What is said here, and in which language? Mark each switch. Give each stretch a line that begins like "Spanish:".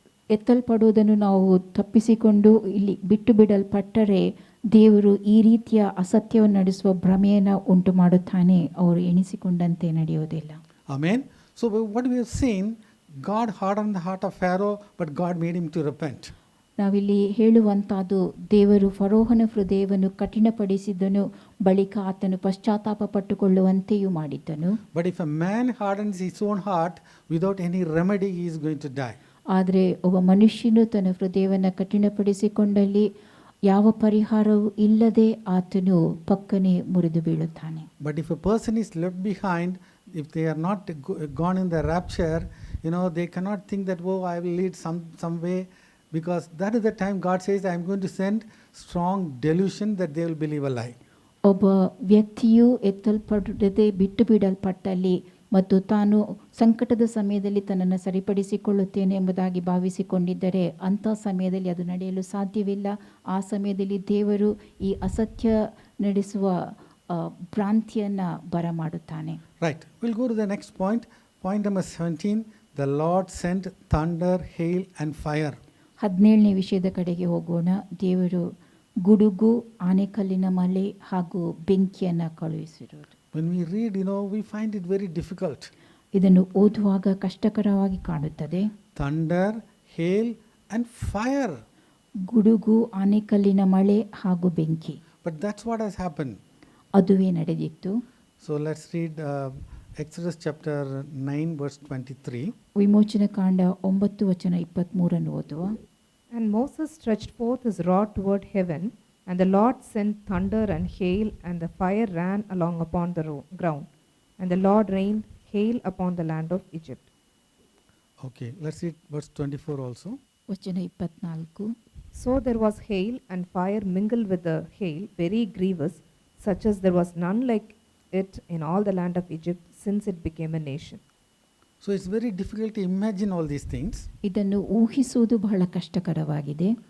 Kannada: ಎತ್ತಲ್ಪಡುವುದನ್ನು ನಾವು ತಪ್ಪಿಸಿಕೊಂಡು ಇಲ್ಲಿ ಬಿಟ್ಟು ಬಿಡಲ್ಪಟ್ಟರೆ ದೇವರು ಈ ರೀತಿಯ ಅಸತ್ಯವನ್ನು ನಡೆಸುವ ಭ್ರಮೆಯನ್ನು ಉಂಟು ಮಾಡುತ್ತಾನೆ. ಅವರು ಎಣಿಸಿಕೊಂಡಂತೆ ನಡೆಯುವುದಿಲ್ಲ.
English: Amen. So what we have seen, God hardened the heart of Pharaoh, but God made him to repent.
Kannada: ನಾವಿಲ್ಲಿ ಹೇಳುವಂತಹದ್ದು, ದೇವರು ಫರೋಹನ ಹೃದಯವನ್ನು ಕಠಿಣಪಡಿಸಿದನು, ಬಳಿಕ ಆತನು ಪಶ್ಚಾತ್ತಾಪ ಪಟ್ಟುಕೊಳ್ಳುವಂತೆಯೂ ಮಾಡಿದ್ದನು.
English: But if a man hardens his own heart without any remedy, he is going to die.
Kannada: ಆದರೆ ಒಬ್ಬ ಮನುಷ್ಯನು ತನ್ನ ಹೃದಯವನ್ನು ಕಠಿಣಪಡಿಸಿಕೊಂಡಲ್ಲಿ ಯಾವ ಪರಿಹಾರವೂ ಇಲ್ಲದೆ ಆತನು ಪಕ್ಕನೆ ಮುರಿದು ಬೀಳುತ್ತಾನೆ.
English: But if a person is left behind, if they are not gone in the rapture, they cannot think that, oh, I will lead some way, because that is the time God says, I am going to send strong delusion that they will believe a lie.
Kannada: ಒಬ್ಬ ವ್ಯಕ್ತಿಯು ಎತ್ತಲ್ಪಡದೆ ಬಿಟ್ಟು ಬಿಡಲ್ಪಟ್ಟಲ್ಲಿ ಮತ್ತು ತಾನು ಸಂಕಟದ ಸಮಯದಲ್ಲಿ ತನ್ನನ್ನು ಸರಿಪಡಿಸಿಕೊಳ್ಳುತ್ತೇನೆ ಎಂಬುದಾಗಿ ಭಾವಿಸಿಕೊಂಡಿದ್ದರೆ ಅಂಥ ಸಮಯದಲ್ಲಿ ಅದು ನಡೆಯಲು ಸಾಧ್ಯವಿಲ್ಲ. ಆ ಸಮಯದಲ್ಲಿ ದೇವರು ಈ ಅಸತ್ಯ ನಡೆಸುವ ಭ್ರಾಂತಿಯನ್ನು ಬರಮಾಡುತ್ತಾನೆ.
English: Right. We'll go to the next point. point number 17, the Lord sent thunder, hail, and fire.
Kannada: 17ನೇ ವಿಷಯದ ಕಡೆಗೆ ಹೋಗೋಣ. ದೇವರು ಗುಡುಗು, ಆನೆಕಲ್ಲಿನ ಮಳೆ ಹಾಗೂ ಬೆಂಕಿಯನ್ನು ಕಳುಹಿಸಿರುವುದು.
English: When we read, we find it very difficult.
Kannada: ಇದನ್ನು ಓದುವಾಗ ಕಷ್ಟಕರವಾಗಿ ಕಾಣುತ್ತದೆ.
English: Thunder, hail, and fire.
Kannada: ಗುಡುಗು, ಆನೆಕಲ್ಲಿನ ಮಳೆ ಹಾಗೂ ಬೆಂಕಿ.
English: But that's what has happened.
Kannada: ಅದುವೇ ನಡೆದಿತ್ತು.
English: So let's read Exodus chapter 9 verse 23.
Kannada: ವಿಮೋಚನ ಕಾಂಡ 9:23 ಓದುವ.
English: And Moses stretched forth his rod toward heaven, and the Lord sent thunder and hail, and the fire ran along upon the ground. And the Lord rained hail upon the land of Egypt. Okay, let's read verse 24 also.
Kannada: ವಚನ 24.
English: So there was hail and fire mingled with the hail, very grievous, such as there was none like it in all the land of Egypt since it became a nation. So it's very difficult to imagine all these things.
Kannada: ಇದನ್ನು ಊಹಿಸುವುದು ಬಹಳ ಕಷ್ಟಕರವಾಗಿದೆ.